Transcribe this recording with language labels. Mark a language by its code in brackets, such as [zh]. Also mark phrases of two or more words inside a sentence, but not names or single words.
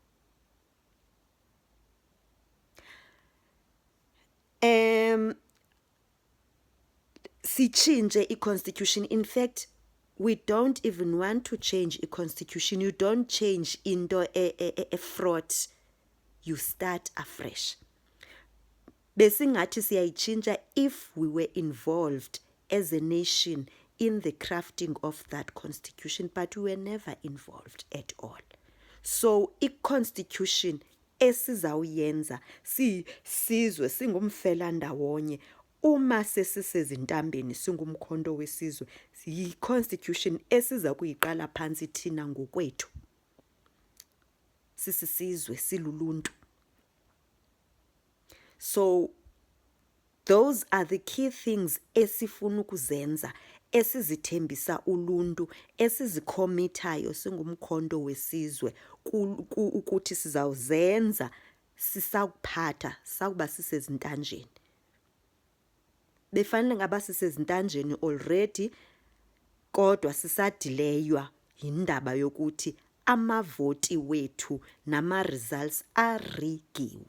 [zu] Sichinje i-constitution. [en] In fact, we don't even want to change a constitution. You don't change into a fraught. You start afresh. [zu] Besingathi siyayichinja [en] if we were involved as a nation in the crafting of that constitution, but we were never involved at all. [zu] So i-constitution esizawuyenza sizwe singumfelandawonye uma sesisezintambeni singumkhonto wesizwe, yi-constitution esiza kuyiqala phansi thina ngokwethu sisizwe siluluntu. [en] So those are the key things [zu] esifuna ukuzenza, esizithembisa uluntu, esizikhomithayo singumkhonto wesizwe ukuthi sizawuzenza sisakuphatha sakuba sisezintanjeni. Befanele ngaba sisezintanjeni already, kodwa sisadileywa indaba yokuthi amavoti wethu nama results arigiwe.